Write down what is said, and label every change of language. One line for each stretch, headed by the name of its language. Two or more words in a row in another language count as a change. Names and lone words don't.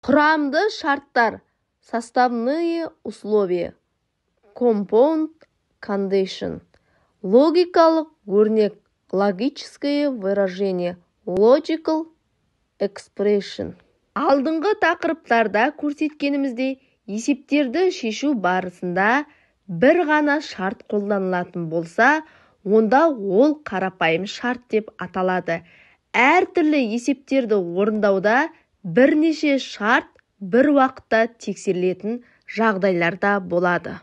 Kazakh: Құрамды шарттар.
Russian: Составные условия.
English: Compound condition.
Kazakh: Логикалық өрнек.
Russian: Логическое выражение.
English: Logical expression.
Kazakh: Алдыңғы тақырыптарда көрсеткеніміздей, есептерді шешу барысында бір ғана шарт қолданылатын болса, онда ол қарапайым шарт деп аталады. Әртүрлі есептерді орындауда бірнеше шарт бір уақытта тексерілетін жағдайларда болады.